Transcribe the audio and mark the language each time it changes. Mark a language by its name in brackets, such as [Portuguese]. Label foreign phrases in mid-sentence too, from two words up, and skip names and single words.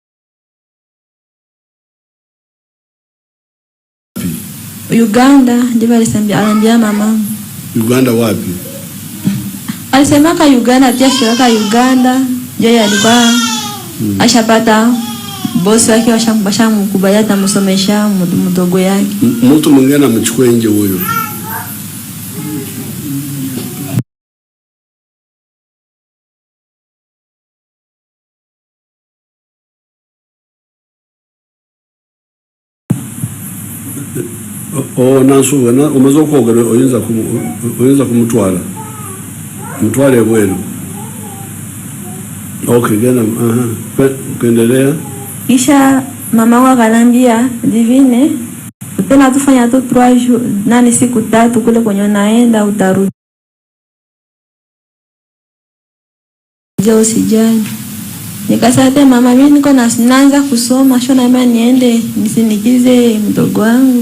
[Swahili] Uganda, ndivyo aliambia mama. Uganda wapi? Alisema ka Uganda, tia shirika Uganda, yeye alikuwa ashapata bosi wake washamkubalia atamsomesha mdogo yake. Mtu mwingine amechukua nje huyo. [Ganda] Nansubuga umaze koga oyinza kumutwala. Mutwale bwenu. Okay, gena kuendelea. [Swahili] Kisha mama wangu akanambia, Divine, tena tufanya tu 3 jours, siku 3 kule kwenye naenda utarudi. Usijali. Nikasema mama, mimi niko naanza kusoma, shona mimi niende nisindikize mdogo wangu.